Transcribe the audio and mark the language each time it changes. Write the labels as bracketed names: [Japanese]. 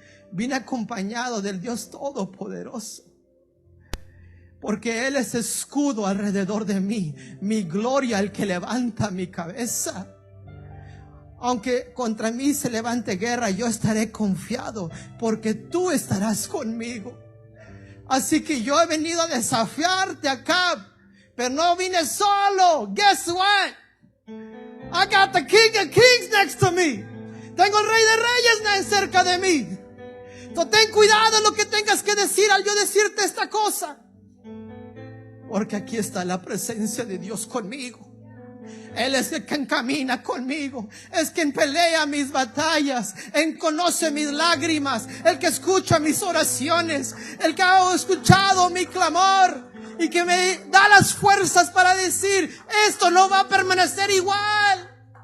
[Spanish] Vine acompañado del Dios Todopoderoso, porque Él es escudo alrededor de mí, mi gloria, el que levanta mi cabeza. Aunque contra mí se levante guerra, yo estaré confiado, porque tú estarás conmigo. Así que yo he venido a desafiarte acá, pero no vine solo. [English] Guess what? I got the King of Kings next to me. [Spanish] Tengo el Rey de Reyes cerca de mí. Entonces ten cuidado en lo que tengas que decir al yo decirte esta cosa, porque aquí está la presencia de Dios conmigo. Él es el que camina conmigo, es quien pelea mis batallas, Él conoce mis lágrimas, el que escucha mis oraciones, el que ha escuchado mi clamor y que me da las fuerzas para decir: esto no va a permanecer igual.